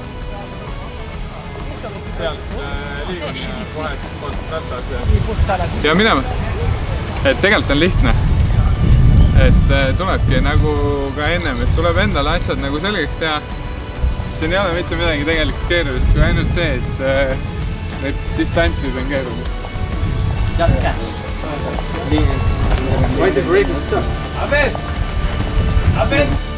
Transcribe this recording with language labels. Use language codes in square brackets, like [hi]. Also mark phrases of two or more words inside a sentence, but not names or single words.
[et] Sealt liigun ja kohe poolt ratas ja minema. Et tegelikult on lihtne. Et tulebki nagu ka ennem, et tuleb endale asjad nagu selgeks teha. Siin ei ole mitte midagi tegelikult keerulist, kui ainult see, et need distantsid on keerulised. [en] Just cash. Why the brake is stuck? Abed!